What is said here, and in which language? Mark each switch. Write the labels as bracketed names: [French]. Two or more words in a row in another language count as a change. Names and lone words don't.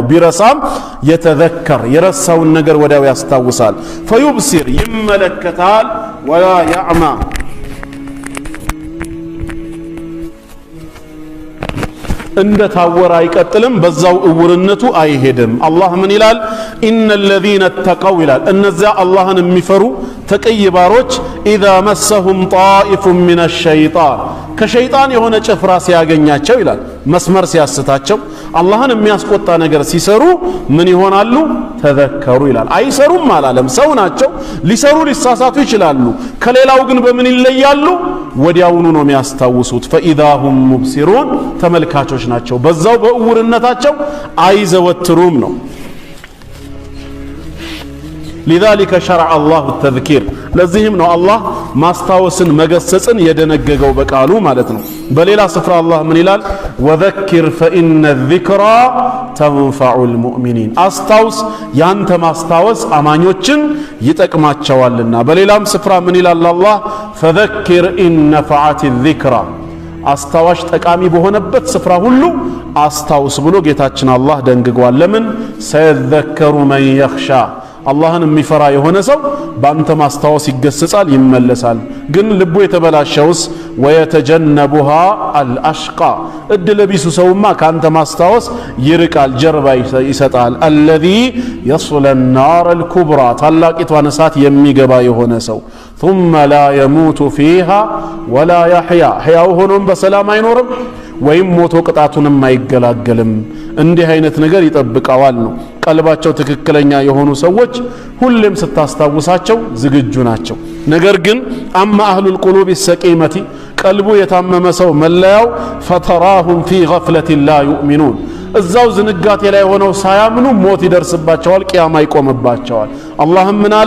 [Amharic] ቢረሳም የተዘከር የረሳውን ነገር ወዲያው ያስታውሳል። ፈዩብሲር ይመለከታል። [Arabic] ولا يعمى [Amharic] እንደ ታወረ አይቀጥልም፣ በዛው እውርነቱ አይሄድም። አላህ ምን ይላል? ኢነ [Arabic] الذين اتقوا [Amharic] ይላል እነዚያ አላህን የሚፈሩ ተቀይ ባሮች [Arabic] إذا مسهم طائف من الشيطان [Amharic] ከሸይጣን የሆነ ጭፍራ ሲያገኛቸው ይላል መስመር ሲያስታቸው አላህን የሚያስቆጣ ነገር ሲሰሩ ምን ይሆናሉ? ተዘከሩ ይላል። አይሰሩም አላለም፣ ሰው ናቸው፣ ሊሰሩ ሊሳሳቱ ይችላሉ። ከሌላው ግን በምን ይለያሉ? ወዲያውኑ ነው የሚያስታውሱት። [Arabic] فإذا هم مبصرون [Amharic] ተመልካቾች ናቸው፣ በዛው በእውርነታቸው አይዘወትሩም ነው። [Arabic] لذلك شرع الله التذكير [Amharic] ለዚህም ነው አላህ ማስታወስን መገሰጽን የደነገገው በቃሉ ማለት ነው። በሌላ ስፍራ አላህ ምን ይላል? ወዘክር [Arabic] فإن الذكرى تنفع المؤمنين [Amharic] አስታውስ ያንተ ማስታወስ አማኞችን ይጠቅማቸዋልና። በሌላም ስፍራ ምን ይላል አላህ? [Arabic] فذكر إن نفعت الذكرى [Amharic] አስታዋሽ ጠቃሚ በሆነበት ስፍራ ሁሉ አስታውስ ብሎ ጌታችን አላህ ደንግጓል። ለምን? [Arabic] سيذكر من يخشى [Amharic] አላህን የሚፈራ የሆነ ሰው በአንተ ማስታወስ ይገሰጻል፣ ይመለሳል። ግን ልቡ የተበላሸውስ [Arabic] ويتجنبها الأشقى [Amharic] እድለ ቢሱ ሰውማ ካንተ ማስታወስ ይርቃል፣ ጀርባ ይሰጣል። [Arabic] الذي يصلى النار الكبرى [Amharic] ታላቂቷን እሳት የሚገባ የሆነ ሰው [Arabic] ثم لا يموت فيها ولا يحيا [Amharic] ሕያው ሆኖም በሰላም አይኖርም ወይም ሞቶ ቅጣቱንም አይገላገልም። እንዲህ አይነት ነገር ይጠብቀዋል ነው። ቀልባቸው ትክክለኛ የሆኑ ሰዎች ሁሌም ስታስታውሳቸው ዝግጁ ናቸው። ነገር ግን [Arabic] أما أهل القلوب السقيمة [Amharic] ቀልቡ የታመመ ሰው መለያው [Arabic] فتراهم في غفلة لا يؤمنون [Amharic] እዛው ዝንጋቴ ላይ ሆነው ሳያምኑ ሞት ይደርስባቸዋል፣ ቂያማ ይቆምባቸዋል። አላህም ምን አለ?